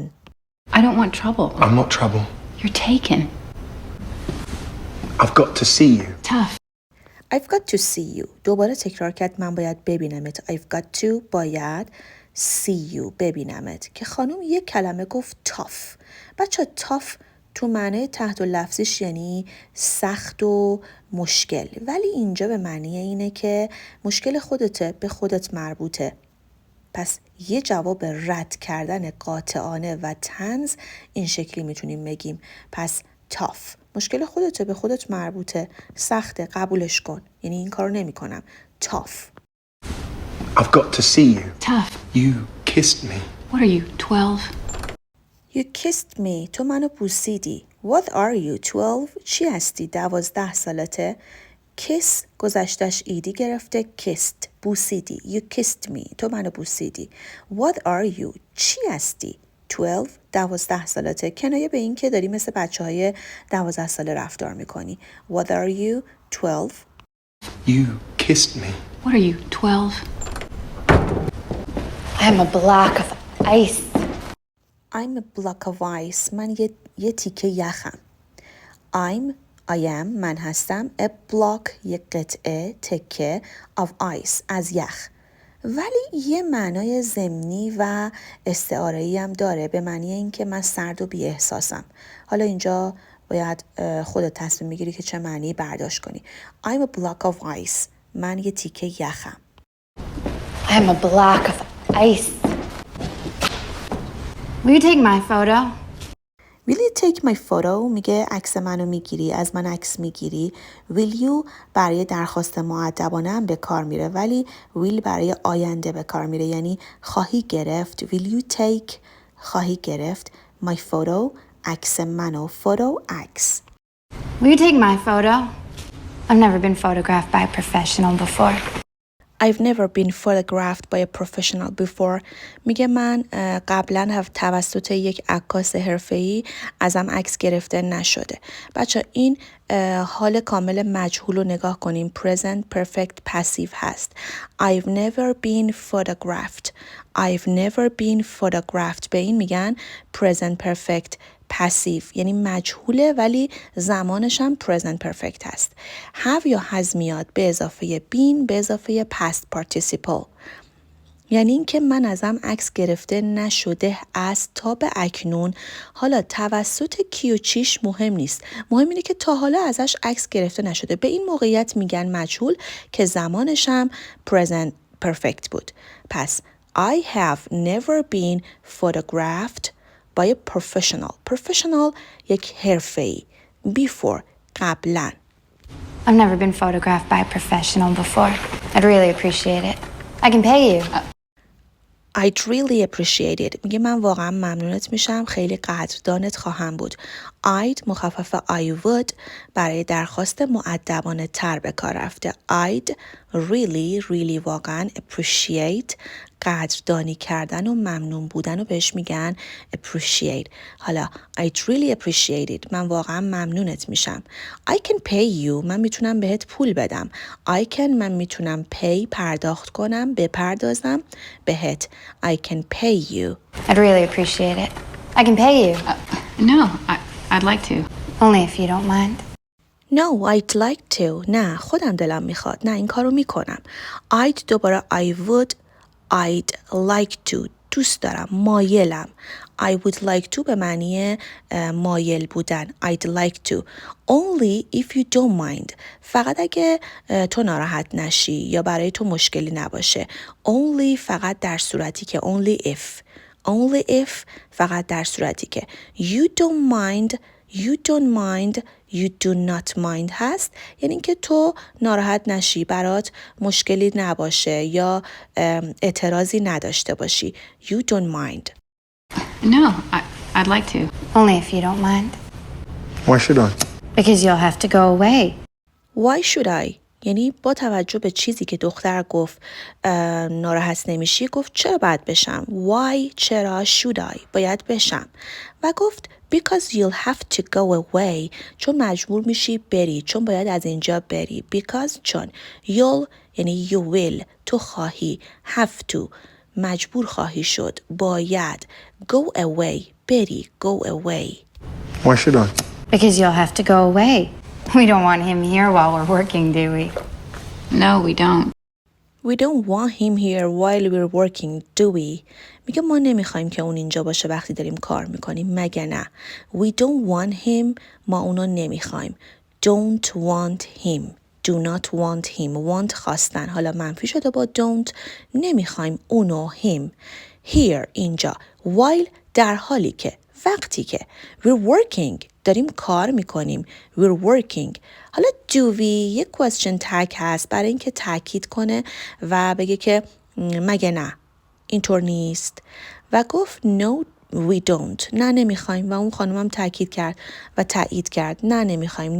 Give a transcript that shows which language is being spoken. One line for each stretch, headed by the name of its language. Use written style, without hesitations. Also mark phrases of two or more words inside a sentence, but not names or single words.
English: I don't want trouble. I'm not trouble. You're taken. I've got to see you. Tough. I've got to see you.
Persian: دوباره تکرار کرد من باید ببینمت.
English: I've got to
Persian: باید
English: see you
Persian: ببینمت که خانم یک کلمه گفت tough. بچه tough تو معنی تحت و لفظیش یعنی سخت و مشکل، ولی اینجا به معنی اینه که مشکل خودته، به خودت مربوطه. پس یه جواب رد کردن قاطعانه و طنز این شکلی میتونیم بگیم. پس tough. مشکل خودته، به خودت مربوطه. سخته، قبولش کن. یعنی این کارو نمی‌کنم. tough.
English: I've got to see you. Tough. You kissed me. What are you, 12? You kissed me.
Persian: تو منو بوسیدی.
English: What are you, 12?
Persian: چی هستی؟ 12 سالته. kiss گذشتش ایدی گرفته.
English: kissed بوسیدی. You kissed me.
Persian: تو منو بوسیدی.
English: What are you?
Persian: چی هستی؟ 12 12 سالته. کنایه به این که داری مثل بچه‌های 12 ساله رفتار میکنی.
English: What are you? 12. You kissed me. What are you, 12? I'm a block of ice. I'm a block of ice.
Persian: من یه تیکه یخم.
English: I am
Persian: من هستم.
English: A block
Persian: یک قطعه تکه
English: of ice
Persian: از یخ. ولی یه معنای ضمنی و استعاره‌ای هم داره، به معنی این که من سرد و بی احساسم. حالا اینجا باید خودت تصمیم میگیری که چه معنی برداشت کنی.
English: I'm a block of ice.
Persian: من یه تیکه یخم.
English: I'm a block of ice. Will you take my photo? Will you take my photo؟
Persian: میگه عکس منو میگیری، از من عکس میگیری.
English: Will you
Persian: برای درخواست مؤدبانه هم به کار میره، ولی will برای آینده به کار میره، یعنی خواهی گرفت.
English: Will you take
Persian: خواهی گرفت
English: my photo
Persian: عکس منو. photo عکس.
English: Will you take my photo? I've never been photographed by a professional before. I've never been photographed by a professional before.
Persian: میگه من قبلا توسط یک عکاس حرفه‌ای ازم عکس گرفته نشده. بچه این حال کامل مجهول رو نگاه کنیم.
English: present perfect passive هست. I've never been photographed. I've never been photographed.
Persian: به این میگن
English: present perfect passive،
Persian: یعنی مجهوله ولی زمانش هم
English: present perfect
Persian: هست. have یا has میاد به اضافه been به اضافه
English: past participle،
Persian: یعنی اینکه من ازم عکس گرفته نشده است تا به اکنون. حالا توسط کی و چیش مهم نیست، مهم اینه که تا حالا ازش عکس گرفته نشده. به این موقعیت میگن مجهول که زمانش هم
English: present perfect
Persian: بود.
English: پس I have never been photographed by a professional.
Persian: professional یک حرفه‌ای. before قبلا.
English: I've never been photographed by a professional before. I'd really appreciate it. I can pay you. I'd really appreciate it.
Persian: میگه من واقعا ممنونت میشم، خیلی قدردانت خواهم بود. I'd مخفف
English: I would
Persian: برای درخواست مؤدبانه تر به کار رفته.
English: I'd really
Persian: واقعا appreciate قدردانی کردن و ممنون بودن رو بهش میگن appreciate.
English: حالا I'd really appreciate it.
Persian: من واقعا ممنونت میشم.
English: I can pay you.
Persian: من میتونم بهت پول بدم.
English: I can
Persian: من میتونم pay پرداخت کنم، بپردازم بهت.
English: I can pay you. I'd really appreciate it. I can pay you. No, I'd like to. Only if you don't mind. No, I'd like to.
Persian: نه خودم دلم میخواد. نه این کارو میکنم.
English: I'd دوباره I would. I'd like to.
Persian: دوست دارم، مایلم.
English: I would like to
Persian: به معنی مایل بودن.
English: I'd like to. Only if you don't mind.
Persian: فقط اگه تو ناراحت نشی یا برای تو مشکلی نباشه. Only فقط در صورتی که
English: only if. Only if
Persian: فقط در صورتی که
English: you don't mind. You don't mind. You do not mind
Persian: هست، یعنی اینکه تو ناراحت نشی، برات مشکلی نباشه یا اعتراضی نداشته باشی.
English: You don't mind. No, I'd like to. Only if you don't mind. Why should I? Because you'll have to go away. Why should I؟
Persian: یعنی با توجه به چیزی که دختر گفت ناراحت نمیشی، گفت چرا باید بشم؟ Why چرا
English: should I
Persian: باید بشم؟ و گفت
English: because you'll have to go away
Persian: چون مجبور میشی بری، چون باید از اینجا بری. because چون you'll یعنی
English: you will
Persian: تو خواهی،
English: have to
Persian: مجبور خواهی شد، باید
English: go away بری، go away. Why should I? Because you'll have to go away. We don't want him here while we're working, do we? No, we don't. We don't want him here while we're working, do we?
Persian: میگه ما نمیخوایم که اون اینجا باشه وقتی داریم کار میکنیم، مگه نه؟
English: We don't want him
Persian: ما اونو نمیخوایم.
English: Don't want him. Do not want him.
Persian: Want خواستن. حالا منفی شده با don't. نمیخوایم اونو him. Here اینجا. While در حالی که، وقتی که.
English: We're working
Persian: داریم کار میکنیم.
English: We're working.
Persian: حالا
English: do we
Persian: یک
English: question tag
Persian: هست برای اینکه تاکید کنه و بگه که مگه نه اینطور نیست و گفت
English: no we don't.
Persian: نه نمیخوایم و اون خانومم تاکید کرد و تایید کرد نه نمیخوایم.